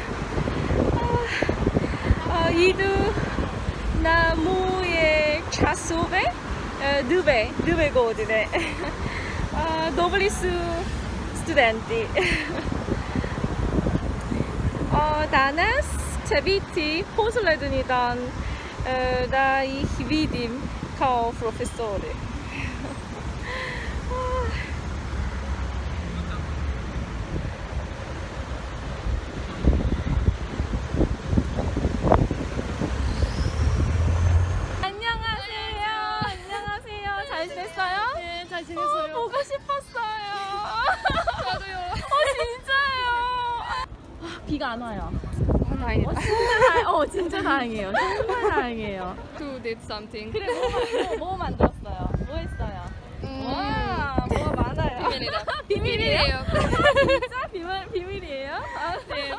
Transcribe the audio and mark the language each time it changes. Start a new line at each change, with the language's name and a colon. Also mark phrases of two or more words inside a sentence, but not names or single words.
Serbian: Idu na moje časove dve godine. Dobri su studenti. Danas će biti posljednji dan da ih vidim kao profesori.
Korean: 안녕하세요. 잘 지냈어요? 네, 잘 지냈어요. 보고 싶었어요. 저도요. 진짜요. 비가 안 와요. 다행이다. 진짜 다행이에요. 정말 다행이에요.
English: Who did something?
Korean: 그래, 뭐 만들었어요? 뭐 했어요? 와, 뭐 많아요. 비밀이다. 비밀이에요? 비밀이에요. 진짜 비밀이에요? 네.